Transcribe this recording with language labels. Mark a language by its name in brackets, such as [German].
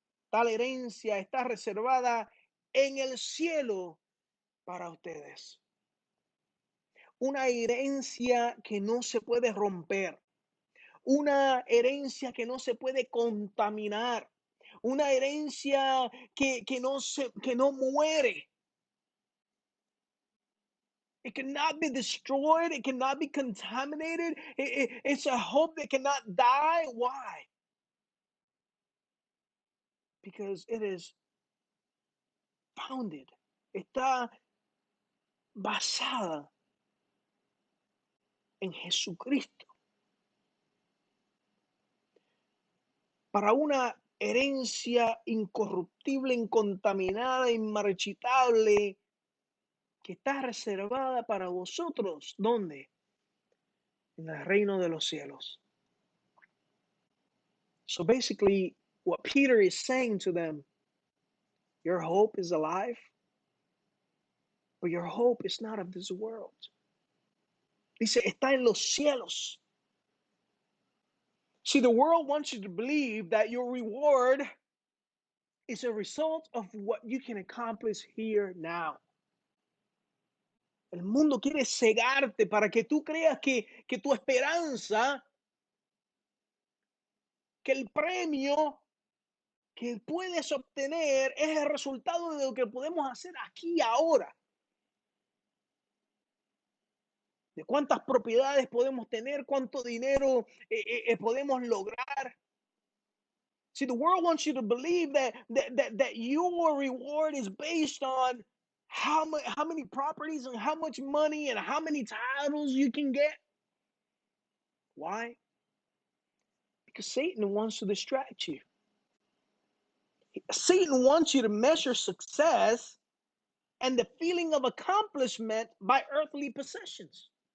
[Spanish] Tal herencia está reservada en el cielo para ustedes. Una herencia que no se puede romper, una herencia que no se puede contaminar, una herencia que no muere. [English] It cannot be destroyed. It cannot be contaminated. It's a hope that cannot die. Why? Because it is founded. [Spanish] Está basada en Jesucristo. Para una herencia incorruptible, incontaminada, inmarchitable, que está reservada para vosotros. ¿Dónde? En el reino de los cielos. [English] So basically, what Peter is saying to them, your hope is alive, but your hope is not of this world. [Spanish] Dice, está en los cielos. [English] See, the world wants you to believe that your reward is a result of what you can accomplish here now. [Spanish] El mundo quiere cegarte para que tú creas que tu esperanza, que el premio que puedes obtener es el resultado de lo que podemos hacer aquí y ahora. De cuántas propiedades podemos tener, cuánto dinero podemos lograr. [English] See, the world wants you to believe that your reward is based on how many properties and how much money and how many titles you can get. Why? Because Satan wants to distract you. Satan wants you to measure success and the feeling of accomplishment by earthly possessions.